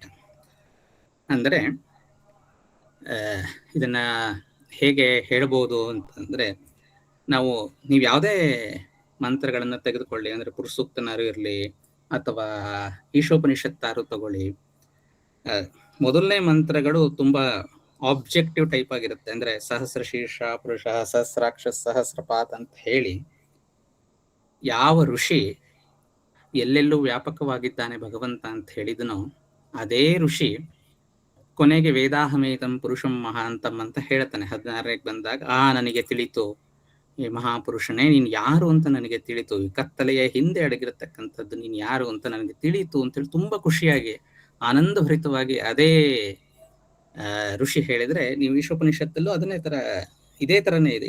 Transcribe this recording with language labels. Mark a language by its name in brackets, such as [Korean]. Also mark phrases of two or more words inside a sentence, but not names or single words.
[Kannada] ಅಂದ್ರೆ ಇದನ್ನ ಹೇಗೆ ಹೇಳ್ಬೋದು ಅಂತಂದ್ರೆ, ನೀವು ಯಾವುದೇ ಮಂತ್ರಗಳನ್ನ ತೆಗೆದುಕೊಳ್ಳಿ, ಅಂದ್ರೆ ಪುರುಸೂಕ್ತನಾರು ಇರಲಿ ಅಥವಾ ಈಶೋಪನಿಷತ್ತಾರು ತಗೊಳ್ಳಿ, ಮೊದಲನೇ ಮಂತ್ರಗಳು ತುಂಬಾ [English] objective type [Kannada] ಆಗಿರುತ್ತೆ. ಅಂದ್ರೆ [Sanskrit] ಸಹಸ್ರ ಶೀರ್ಷ ಪುರುಷ, ಸಹಸ್ರಾಕ್ಷ, ಸಹಸ್ರಪಾತ್ [Kannada] ಅಂತ ಹೇಳಿ ಯಾವ ಋಷಿ ಎಲ್ಲೆಲ್ಲೂ ವ್ಯಾಪಕವಾಗಿದ್ದಾನೆ ಭಗವಂತ ಅಂತ ಹೇಳಿದನೋ ಅದೇ ಋಷಿ ಕೊನೆಗೆ [Sanskrit] ವೇದಾಹಮೇತಂ ಪುರುಷಂ ಮಹಾಂತಂ [Kannada] ಅಂತ ಹೇಳ್ತಾನೆ 16ಕ್ಕೆ ಬಂದಾಗ. ನನಗೆ ತಿಳಿತು, ಈ ಮಹಾಪುರುಷನೇ ನೀನು ಯಾರು ಅಂತ ನನಗೆ ತಿಳಿತು, ಈ ಕತ್ತಲೆಯ ಹಿಂದೆ ಅಡಗಿರತಕ್ಕಂಥದ್ದು ನೀನು ಯಾರು ಅಂತ ನನಗೆ ತಿಳಿತು ಅಂತೇಳಿ ತುಂಬಾ ಖುಷಿಯಾಗಿ ಆನಂದಭರಿತವಾಗಿ ಅದೇ ಋಷಿ ಹೇಳಿದ್ರೆ, ನೀವು ಈಶೋಪನಿಷತ್ತಲ್ಲೂ ಇದೇ ತರನೇ ಇದೆ.